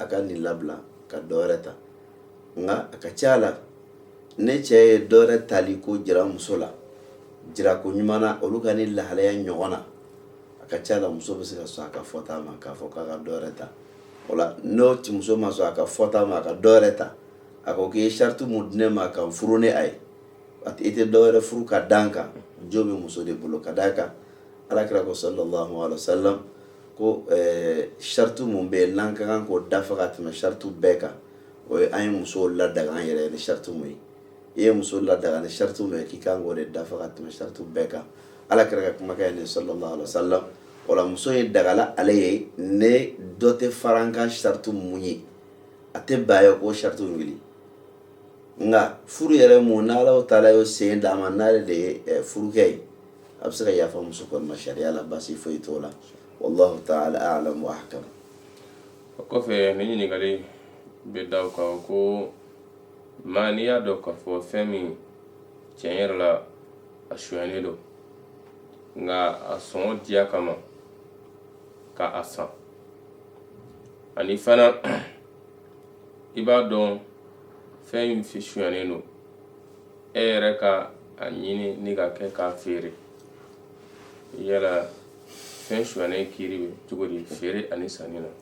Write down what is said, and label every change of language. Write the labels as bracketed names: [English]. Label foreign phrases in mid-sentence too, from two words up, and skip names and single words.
[Bambara] ka nin labila ka dɔ wɛrɛ ta nka a ka ca la ne cɛ ye dɔ wɛrɛ tali ko jira muso la jira ko ɲuman na olu ka ni lahalaya ɲɔgɔn na a ka ca la muso bɛ se ka sɔn a ka fɔta ma k'a fɔ k'a ka dɔ wɛrɛ ta o la n'o muso ma sɔn a ka fɔta ma a ka dɔ wɛrɛ ta a ko k'i ye sariti mun di ne ma ka n furu ni a ye i tɛ dɔ wɛrɛ furu ka d'an kan jo bɛ muso de bolo ka d'a kan alakira ko [Arabic] صلى الله عليه وسلم [Bambara] ko sariti mun bɛ yen n'an ka kan k'o dafa ka tɛmɛ sariti bɛɛ kan o ye an ye musow ladaga an yɛrɛ ni sariti mun ye i ye muso ladaga ni sariti mun ye k'i kan k'o de dafa ka tɛmɛ sariti bɛɛ kan alakira ka kumakan ye [Arabic] صلى الله عليه وسلم [Bambara] o la muso ye dagala ale ye ne dɔ tɛ fara an kan sariti mun ye a tɛ ban ye k'o sariti wuli nga furu yɛrɛ mun n'Ala taala y'o sen d'a ma n'ale de ye furukɛ ye a bɛ se ka yafa muso kɔni ma sariya la basi foyi t'o la [Arabic] والله تعالى أعلم وأحكم. [Bambara] O kɔfɛ ni ɲininkali bɛ da o kan ko maa n'i y'a dɔn k'a fɔ fɛn min tiɲɛ yɛrɛ la a sonyalen don nka a sɔngɔ diya kama ka a san ani fana i b'a dɔn fɛn min sonyalen don e yɛrɛ ka a ɲini ni ka kɛ k'a feere yala fɛn sonyalen kiri bɛ cogo di feere ani sanni na.